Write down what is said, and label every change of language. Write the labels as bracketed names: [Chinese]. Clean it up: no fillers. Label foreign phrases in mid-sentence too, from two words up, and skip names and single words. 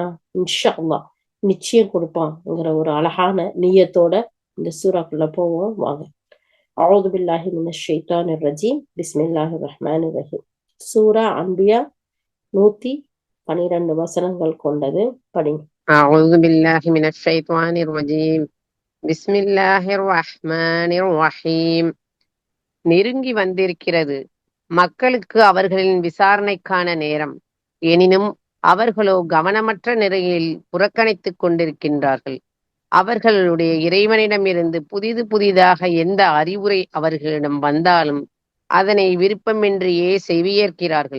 [Arabic] إن شاء الله [Tamil] நிச்சயம் கொடுப்பான்ங்கிற ஒரு அழகான நியத்தோட இந்த சூறாக்குள்ள போவோம் வாங்க. [Arabic] أعوذ بالله من الشيطان الرجيم بسم الله الرحمن الرحيم. [Tamil] சூரா அன்பியா 112 வசனங்கள் கொண்டது. படிங்க. [Arabic] أعوذ بالله من الشيطان الرجيم بسم الله الرحمن الرحيم [Tamil] நெருங்கி வந்திருக்கிறது மக்களுக்கு அவர்களின் விசாரணைக்கான நேரம். எனினும் அவர்களோ கவனமற்ற நிலையில் புறக்கணித்துக் கொண்டிருக்கின்றார்கள். அவர்களுடைய இறைவனிடமிருந்து புதிது புதிதாக எந்த அறிவுரை அவர்களிடம் வந்தாலும் அதனை விருப்பமின்றியே செவியேற்கிறார்கள்.